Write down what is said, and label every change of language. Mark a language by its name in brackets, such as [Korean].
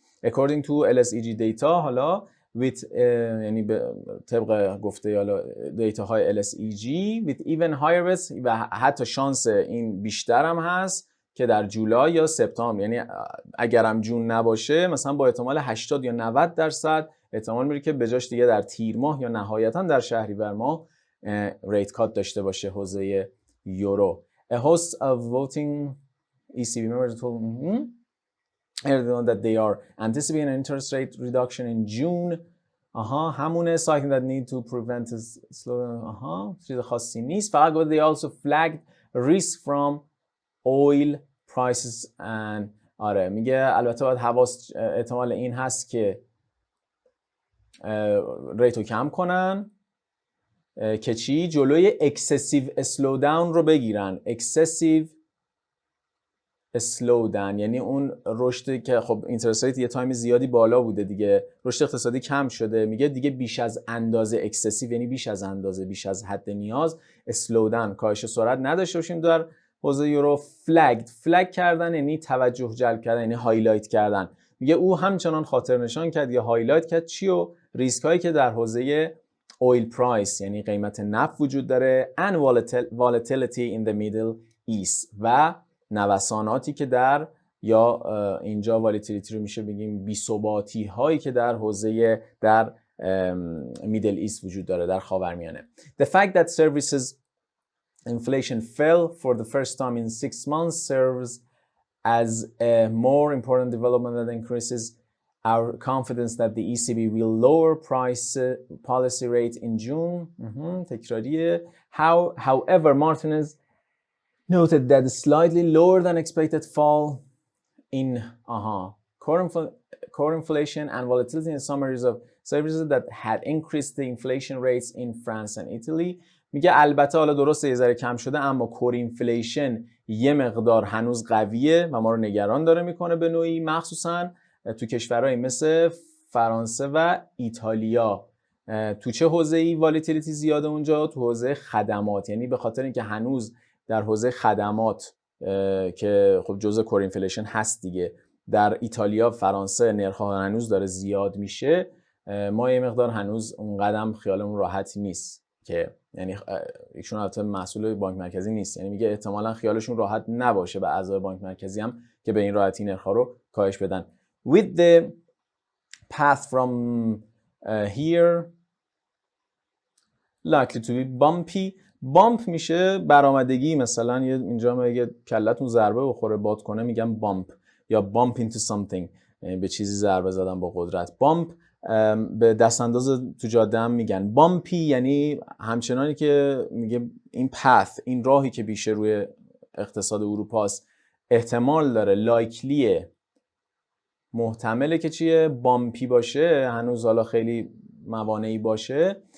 [English] According to LSEG data [Persian] حالا with یعنی طبق گفته حالا دیتا های LSEG [English] with even higher bets [Persian] و حتی شانس این بیشتر هم هست که در جولای یا سپتامبر، یعنی اگرم جون نباشه مثلا با احتمال 80 یا 90% احتمال میره که بجاش دیگه در تیر ماه یا نهایتا در شهریور ماه ریت کات داشته باشه حوزه یورو. [English] A host of voting ECB members told that they are anticipating an interest rate reduction in June. همونه something that need to prevent a slowdown. [Persian] چیز خاصی نیست. فقط [English] they also flagged risk from oil prices and [Persian] آره میگه البته باید حواس احتمال این هست که ریتو کم کنن که چی؟ جلوی اکسسیو اسلو داون رو بگیرن. اکسسیو اسلو داون یعنی اون رشدی که خب اینترست ریت یه تایم زیادی بالا بوده دیگه، رشد اقتصادی کم شده، میگه دیگه بیش از اندازه اکسسیو یعنی بیش از اندازه، بیش از حد نیاز، اسلو داون کاهش سرعت نداشته باشیم در حوزه یورو. فلگ کردن یعنی توجه جلب کردن، یعنی هایلایت کردن. میگه او همچنان خاطر نشان کرد یا هایلایت کرد چی و ریسک هایی که در حوزه اویل پرایس یعنی قیمت نفت وجود داره [English] and volatility in the Middle East [Persian] و نوساناتی که در یا اینجا والیتیلیتی رو میشه بگیم بی‌ثباتی هایی که در حوزه در میدل ایست وجود داره، در خاورمیانه. [English] The fact that services inflation fell for the first time in 6 months serves as a more important development that increases our confidence that the ECB will lower price policy rate in June. [Persian] تکراریه. [English] However, Martinez noted that the slightly lower than expected fall in core inflation and volatility in some areas of services that had increased the inflation rates in France and Italy. [Persian] میگه البته حالا درسته یه ذره کم شده اما کور اینفلیشن یه مقدار هنوز قویه و ما رو نگران داره میکنه به نوعی، مخصوصا تو کشورهای مثل فرانسه و ایتالیا. تو چه حوزه‌ای والیتیلیتی زیاده اونجا؟ تو حوزه خدمات، یعنی به خاطر اینکه هنوز در حوزه خدمات که خب جزء کور اینفلیشن هست دیگه، در ایتالیا فرانسه نرخ‌ها هنوز داره زیاد میشه، ما یه مقدار هنوز اون قدم خیالمون راحت نیست که یعنی ایشون البته مسئول بانک مرکزی نیست، یعنی میگه احتمالاً خیالشون راحت نباشه به اعضای بانک مرکزی هم که به این راحتی نرخ‌ها رو کاهش بدن. [English] With the path from here likely to be bumpy. [Persian] بامپ میشه برآمدگی، مثلا اینجا میگه کلتون ضربه بخوره باد کنه میگم بامپ یا [English] bump into something، [Persian] به چیزی ضربه زدن با قدرت. بامپ به دست انداز تو جاده هم میگن. بامپی یعنی همچنانی که میگه این پث، این راهی که بیشه روی اقتصاد اروپاست احتمال داره، لایکلیه، محتمله که چیه؟ بامپی باشه، هنوز حالا خیلی موانعی باشه.